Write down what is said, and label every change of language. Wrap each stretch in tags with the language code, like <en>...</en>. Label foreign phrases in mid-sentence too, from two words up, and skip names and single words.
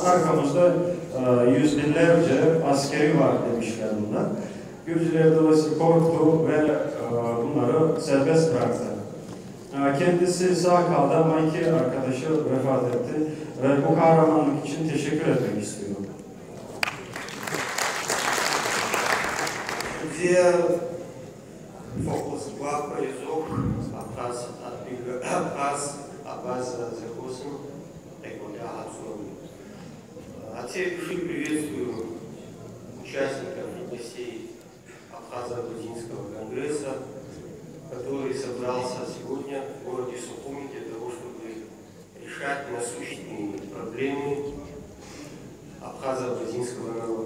<tr>Arkamızda yüz binlerce askeri var demişler bunlar. Gürcüler dolayısıyla korktu ve bunları serbest bıraktı. Kendisi sağ kaldı ama iki arkadaşı vefat etti ve bu kahramanlık için teşekkür etmek istiyorum.</tr> <ru>Где фокус глав полизов, Абаз Захосин, От всей души приветствую участников и гостей Абхазо-Грузинского конгресса, который собрался сегодня в городе Сухуми для того, чтобы решать насущные проблемы абхазо-грузинского народа.</ru>